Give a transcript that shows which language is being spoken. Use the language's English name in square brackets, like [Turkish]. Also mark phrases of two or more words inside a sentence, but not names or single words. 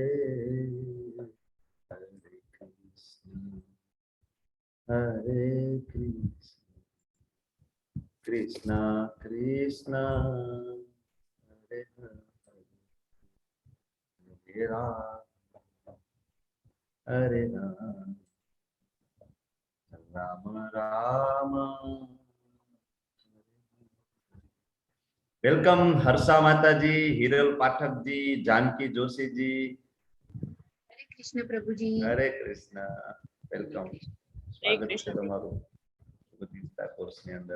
[Sanskrit] हरे कृष्ण, हरे कृष्ण, कृष्ण कृष्ण, हरे हरे, हरे राम, हरे राम, राम राम. [Gujarati] વેલકમ હર્ષા માતાજી, હિરલ પાઠકજી, જાનકી જોશીજી. હરે કૃષ્ણ પ્રભુજી. હરે કૃષ્ણ, વેલકમ. સ્વાગત છે તમારું ગીતા કોર્સની અંદર.